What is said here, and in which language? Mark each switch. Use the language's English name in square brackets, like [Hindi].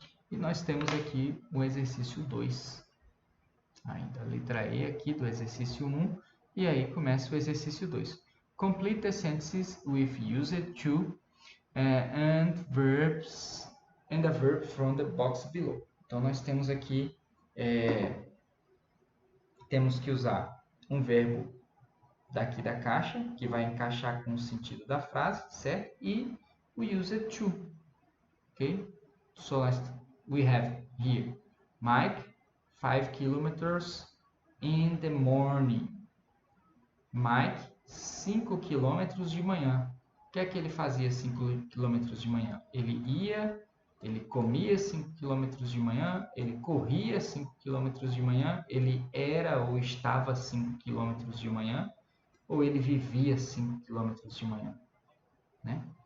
[Portuguese] E nós temos aqui o exercício 2. Ainda a letra E aqui do exercício 1. E aí começa o exercício 2. [English] Complete the sentences with used to and verbs and a verb from the box below. [Portuguese] Então nós temos aqui, temos que usar um verbo daqui da caixa, que vai encaixar com o sentido da frase, certo? E o used to, ok? [English] So we have here, Mike, 5 kilometers in the morning. [Portuguese] Mike, 5 quilômetros de manhã. O que é que ele fazia 5 quilômetros de manhã? Ele comia 5 quilômetros de manhã, ele corria 5 quilômetros de manhã, ele era ou estava 5 quilômetros de manhã, ou ele vivia 5 quilômetros de manhã, né?